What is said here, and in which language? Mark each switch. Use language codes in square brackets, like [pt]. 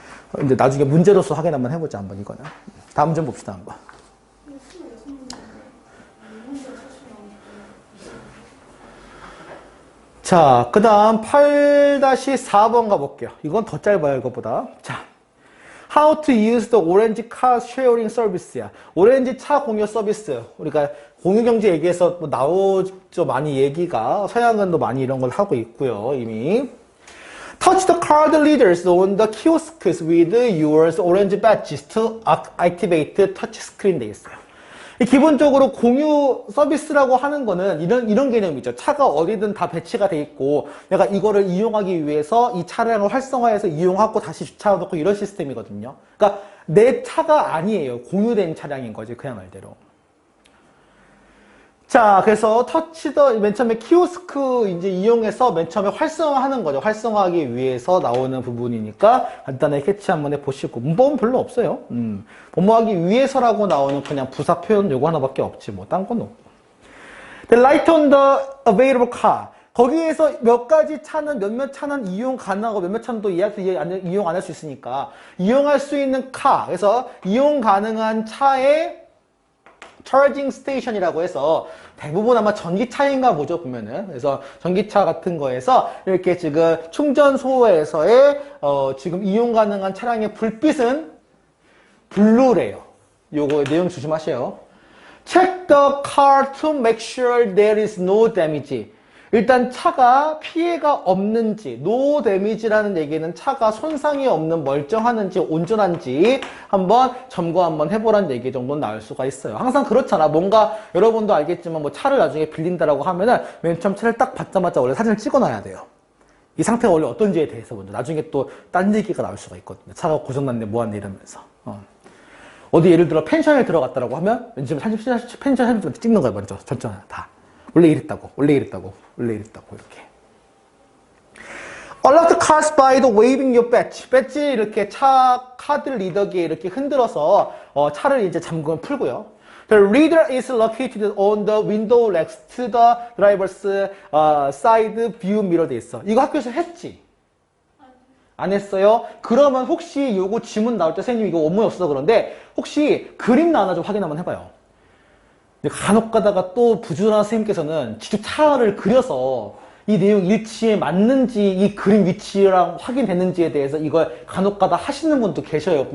[ko] 근데 나중에 문제로서 확인 한번 해보자 한번 이거는. 다음 문제 봅시다 한번. 자, 그 다음 8-4번 가볼게요. 이건 더 짧아요, 이것보다. [en] 자, How to use the orange car sharing service야. [ko] 오렌지 차 공유 서비스. 우리가 공유경제 얘기해서 뭐 나오죠, 많이 얘기가. 서양은도 많이 이런 걸 하고 있고요, 이미. [en] Touch the card readers on the kiosks with your orange badges to activate touch screen [ko] 돼 있어요. 기본적으로 공유 서비스라고 하는 거는 이런 개념이죠. 차가 어디든 다 배치가 돼 있고 내가 이거를 이용하기 위해서 이 차량을 활성화해서 이용하고 다시 주차해놓고 이런 시스템이거든요. 그러니까 내 차가 아니에요. 공유된 차량인 거지 그냥 말대로. 자, 그래서 맨 처음에 키오스크 이제 이용해서 맨 처음에 활성화하는 거죠. 활성화하기 위해서 나오는 부분이니까 간단하게 캐치 한번 해보시고. 문법은 별로 없어요. 뭐하기 위해서라고 나오는 그냥 부사 표현 요거 하나밖에 없지. 뭐, 딴 건 없고. [en] The light on the available car. [ko] 거기에서 몇 가지 차는, 몇몇 차는 이용 가능하고 몇몇 차는 또 이용 안 할 수 있으니까. 이용할 수 있는 카. 그래서 이용 가능한 차에 charging station이라고 해서 대부분 아마 전기차인가 보죠, 보면은. 그래서 전기차 같은 거에서 이렇게 지금 충전소에서의 지금 이용 가능한 차량의 불빛은 블루래요. 요거 내용 조심하세요. [en] Check the car to make sure there is no damage. [ko] 일단 차가 피해가 없는지, no damage라는 얘기는 차가 손상이 없는 멀쩡하는지 온전한지 한번 점검 한번 해보라는 얘기 정도는 나올 수가 있어요. 항상 그렇잖아. 뭔가 여러분도 알겠지만 뭐 차를 나중에 빌린다라고 하면은 맨 처음 차를 딱 받자마자 원래 사진을 찍어놔야 돼요. 이 상태가 원래 어떤지에 대해서 먼저. 나중에 또 딴 얘기가 나올 수가 있거든요. 차가 고장났네, 뭐하네 이러면서. 어디 예를 들어 펜션에 들어갔다라고 하면 왠지 펜션 사진 찍는 거야, 먼저. 전체 다. 원래 이랬다고 이렇게. [en] All of the cars by the waving your badge. [ko] 배지 이렇게 차 카드 리더기에 이렇게 흔들어서 차를 이제 잠금을 풀고요. [en] The reader is located on the window next to the driver's side view mirror [ko] 돼 있어. 이거 학교에서 했지? 안 했어요? 그러면 혹시 요거 지문 나올 때 선생님 이거 원문이 없어 그런데 혹시 그림 나오나 좀 확인 한번 해봐요. 간혹 가다가 또 부주한 선생님께서는 직접 차를 그려서 이 내용 일치에 맞는지 이 그림 위치랑 확인됐는지에 대해서 이걸 간혹 가다 하시는 분도 계셔요.